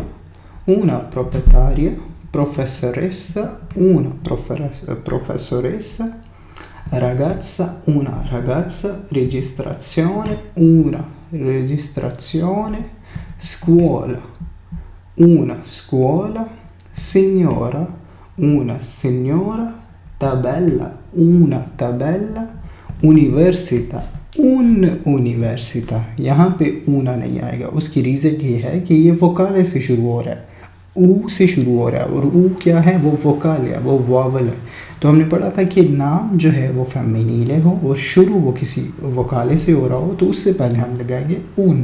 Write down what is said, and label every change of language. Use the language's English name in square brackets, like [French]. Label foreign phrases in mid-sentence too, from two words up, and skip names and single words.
[Italian] una proprietaria, professoressa, una professoressa, ragazza, una ragazza, registrazione, una registrazione, scuola, una scuola, signora, una signora, tabella, una tabella, università, un università। [Hindi] यहाँ पे ऊना नहीं आएगा, उसकी रीज़न ये है कि ये वोकाले से शुरू हो रहा है, ऊ से शुरू हो रहा है और ऊ क्या है, वो वोकाल है, वो वावल है। तो हमने पढ़ा था कि नाम जो है वो फेमिनीले हो और शुरू वो किसी वकाले से हो रहा हो तो उससे पहले हम लगाएंगे उन।